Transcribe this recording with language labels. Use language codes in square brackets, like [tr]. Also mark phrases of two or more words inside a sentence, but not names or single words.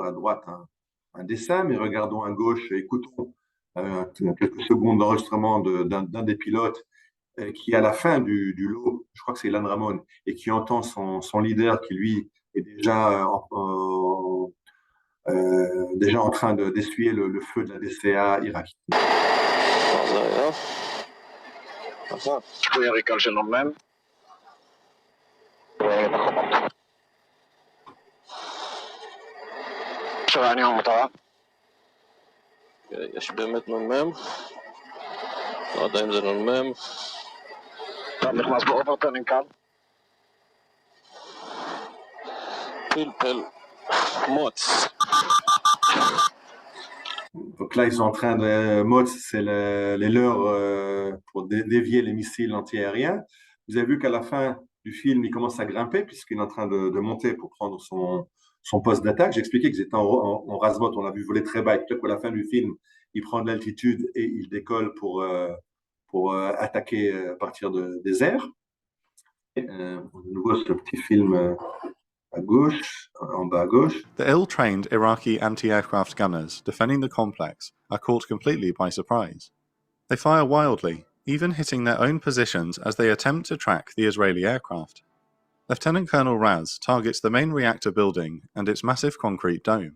[fr] À droite, un dessin, mais regardons à gauche, écoutons quelques secondes d'enregistrement d'un des pilotes qui, à la fin du lot, je crois que c'est Ilan Ramon, et qui entend son leader qui, lui, est déjà en train d'essuyer le feu de la DCA irakienne. [he] אני המטרה. יש באמת נ"מ, לא יודע אם זה נ"מ. אתה נכנס באוברטונים כאן? פלפל מוץ. [fr] Donc là, ils sont en train de... MOTS, c'est les leurres pour dévier les missiles antiaériens. Vous avez vu qu'à la fin du film, il commence à grimper puisqu'il est en train de monter pour prendre son poste d'attaque. J'expliquais qu'ils étaient en rase-motte, on l'a vu voler très bas. Et peut-être qu'à la fin du film, il prend de l'altitude et il décolle pour attaquer à partir des airs. Et, de nouveau, ce petit film à gauche, en bas à gauche. [en] The ill-trained Iraqi anti-aircraft gunners defending the complex are caught completely by surprise. They fire wildly, even hitting their own positions as they attempt to track the Israeli aircraft. Lieutenant Colonel Raz targets the main reactor building and its massive concrete dome.